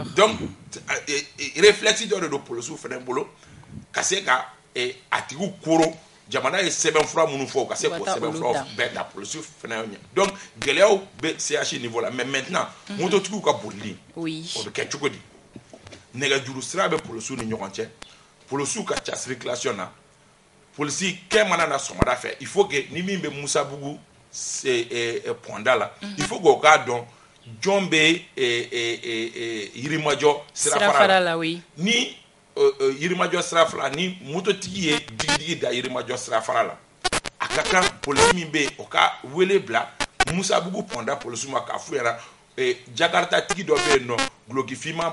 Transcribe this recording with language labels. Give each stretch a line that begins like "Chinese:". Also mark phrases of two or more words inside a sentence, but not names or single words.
Bambara: Donc réflexe dɔ de don polisiw fana bolo ka se ka a tigiw koro jamana ye sɛbɛnfura minnu fɔ u ka se k'o sɛbɛnfuraw bɛɛ ta polisiw fana ɲɛ donc gɛlɛyaw bɛ CH niveau la
French: mais maintenant
Bambara: mototigiw ka bolili o bɛ kɛ cogo di nɛgɛjuru sira bɛ polisiw ni ɲɔgɔn cɛ polisiw ka ca circulation na polisi kɛ mana na sɔgɔmada fɛ
French: il faut que
Bambara: ni min bɛ Musabugu Ponda la
French: il faut
Bambara: k'o k'a dɔn jɔn bɛ Yirimajɔ sirafara la ni Yirimajɔ sirafara ni mototigi ye digidigi da Yirimajɔ sirafara la a ka kan polisi min bɛ yen o ka wele bila Musabugu Ponda polisiw ma k'a f'u ɲɛna Jakarta tigi dɔ bɛ yen nɔ gulokifinma